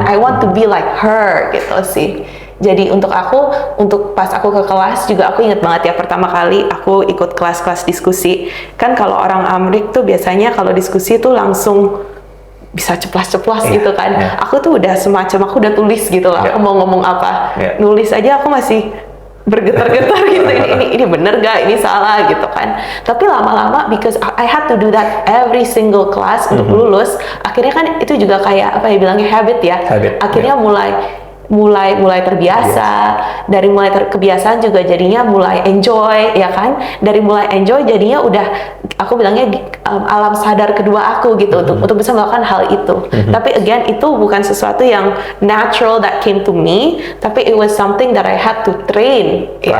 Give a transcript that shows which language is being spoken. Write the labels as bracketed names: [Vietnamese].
[English] I want to be like her gitu sih. [Indonesian] Jadi untuk pas aku ke kelas juga aku inget banget ya, pertama kali aku ikut kelas-kelas diskusi. Kan kalau orang Amrik tuh biasanya kalau diskusi tuh langsung bisa ceplas-ceplos gitu kan. Aku tuh udah aku udah tulis gitu lah, aku mau ngomong apa. Nulis aja aku masih bergetar-getar gitu, ini bener gak, ini salah gitu kan. Tapi lama-lama [English] because I had to do that every single class [Indonesian] untuk lulus, akhirnya kan itu juga kayak bilangnya habit ya. Akhirnya mulai terbiasa. Dari mulai kebiasaan juga jadinya mulai enjoy ya kan. Dari mulai enjoy jadinya udah aku bilangnya alam sadar kedua aku gitu untuk bisa melakukan hal itu. [English] Tapi again [Indonesian] itu bukan sesuatu yang [English] natural that came to me, tapi it was something that I had to train.